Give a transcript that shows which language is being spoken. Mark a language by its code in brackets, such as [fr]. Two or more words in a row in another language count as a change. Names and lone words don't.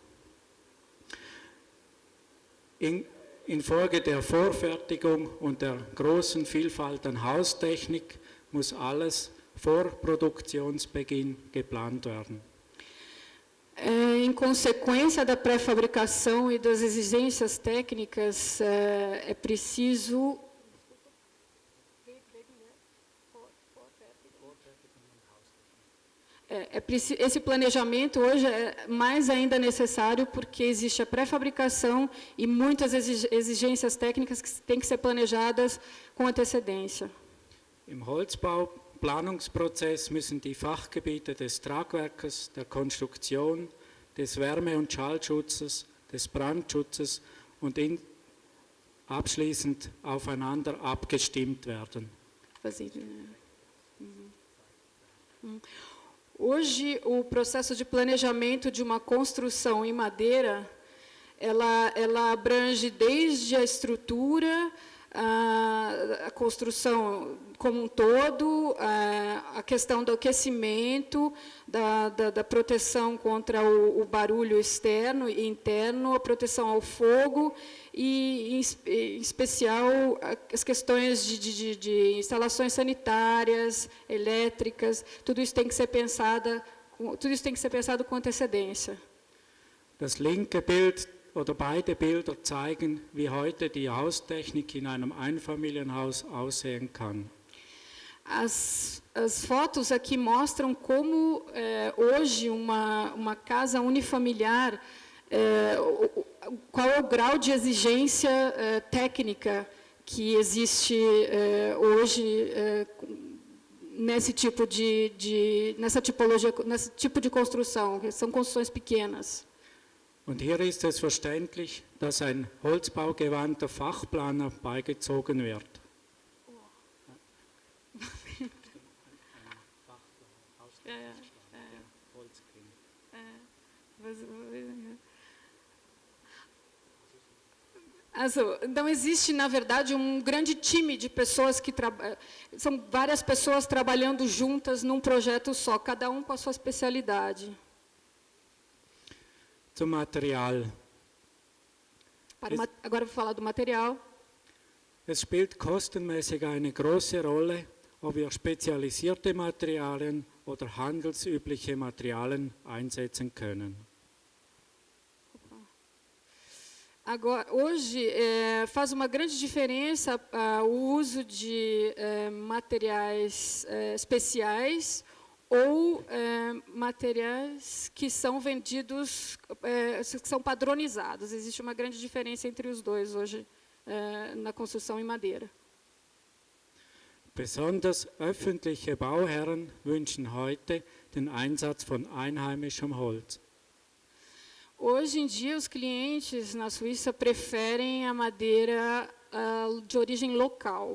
[de] Infolge der Vorfertigung und der großen Vielfalt an Haustechnik muss alles vor Produktionsbeginn geplant werden. [pt] Em consequência da pré-fabricação e das exigências técnicas, é preciso esse planejamento hoje é mais ainda necessário porque existe a pré-fabricação e muitas exigências técnicas que têm que ser planejadas com antecedência. [de] Im Holzbauplanungsprozess müssen die Fachgebiete des Tragwerkes, der Konstruktion, des Wärme- und Schallschutzes, des Brandschutzes und abschließend aufeinander abgestimmt werden. [pt] Hoje, o processo de planejamento de uma construção em madeira, ela abrange desde a estrutura, a construção como um todo, a questão do aquecimento, da proteção contra o barulho externo e interno, a proteção ao fogo e, em especial, as questões de instalações sanitárias, elétricas, tudo isso tem que ser pensado com antecedência. [de] Das linke Bild oder beide Bilder zeigen, wie heute die Haustechnik in einem Einfamilienhaus aussehen kann. [pt] As fotos aqui mostram como hoje uma casa unifamiliar, qual é o grau de exigência técnica que existe hoje nessa tipologia, nesse tipo de construção, que são construções pequenas. [de] Und hier ist es verständlich, dass ein holzbaugewandter Fachplaner beigezogen wird. [pt] Então existe, na verdade, um grande time de pessoas que são várias pessoas trabalhando juntas num projeto só, cada um com a sua especialidade. [de] Zum Material. [pt] Agora vou falar do material. [de] Es spielt kostenmäßig eine große Rolle, ob wir spezialisierte Materialien oder handelsübliche Materialien einsetzen können. [pt] Agora, hoje, faz uma grande diferença o uso de materiais especiais ou materiais que são vendidos, que são padronizados. Existe uma grande diferença entre os dois hoje na construção em madeira. [de] Besonders öffentliche Bauherren wünschen heute den Einsatz von einheimischem Holz. [pt] Hoje em dia, os clientes na Suíça preferem a madeira de origem local.